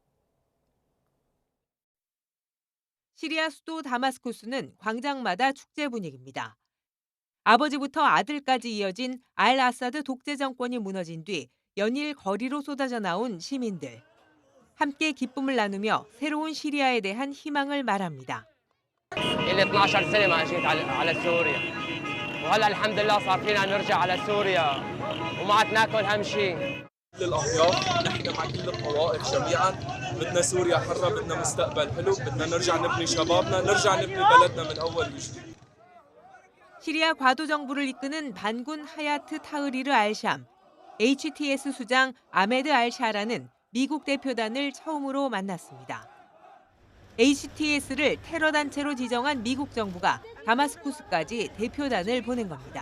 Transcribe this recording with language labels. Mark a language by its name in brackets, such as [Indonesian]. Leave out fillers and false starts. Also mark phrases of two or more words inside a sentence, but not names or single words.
[Korean] 시리아 수도 다마스쿠스는 광장마다 축제 분위기입니다. 아버지부터 아들까지 이어진 알 아사드 독재 정권이 무너진 뒤 연일 거리로 쏟아져 나온 시민들. 함께 기쁨을 나누며 새로운 시리아에 대한 희망을 말합니다. [Arabic] 12 سنة ما اجيت على سوريا وهلا الحمد لله صار فينا نرجع على سوريا وما عاد ناكل هم شيء. كل الأطياف نحن مع كل الطوائف جميعا بدنا سوريا حرة بدنا مستقبل حلو بدنا نرجع نبني شبابنا نرجع نبني بلدنا من أول وجديد. [Korean] 시리아 과도 정부를 이끄는 반군 하야트 타흐리르 알샴, HTS 수장 아메드 알샤라는 미국 대표단을 처음으로 만났습니다. HTS를 테러 단체로 지정한 미국 정부가 다마스쿠스까지 대표단을 보낸 겁니다.